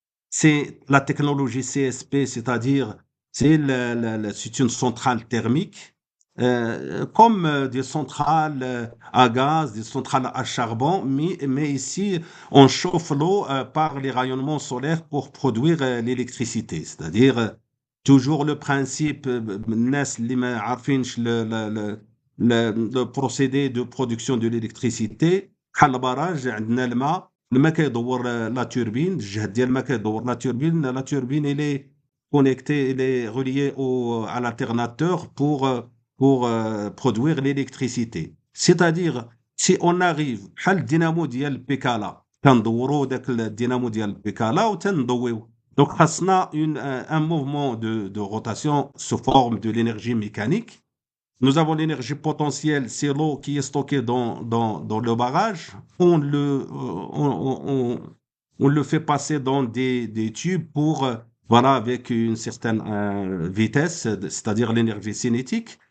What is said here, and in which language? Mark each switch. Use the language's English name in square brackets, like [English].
[French] C'est la technologie CSP, c'est-à-dire c'est une centrale thermique, comme des centrales à gaz, des centrales à charbon, mais ici, on chauffe l'eau par les rayonnements solaires pour produire l'électricité. C'est-à-dire, toujours le principe, [Arabic] الناس اللي ما عارفينش [French] le procédé de production de l'électricité. [Arabic] بحال البراج عندنا الماء كيدور لا توربين، الجهد ديال الماء كيدور لا توربين [French] il est connecté, il est relié à l'alternateur pour produire l'électricité. C'est-à-dire, si on arrive [Arabic] بحال الدينامو ديال البيكالا كندوروا داك الدينامو ديال البيكالا وتنضويو. [French] Donc, [Arabic] خاصنا [French] un mouvement de rotation sous forme de l'énergie mécanique. Nous avons l'énergie potentielle, c'est l'eau qui est stockée dans le barrage. On le fait passer dans des tubes pour, voilà, avec une certaine vitesse, c'est-à-dire l'énergie cinétique.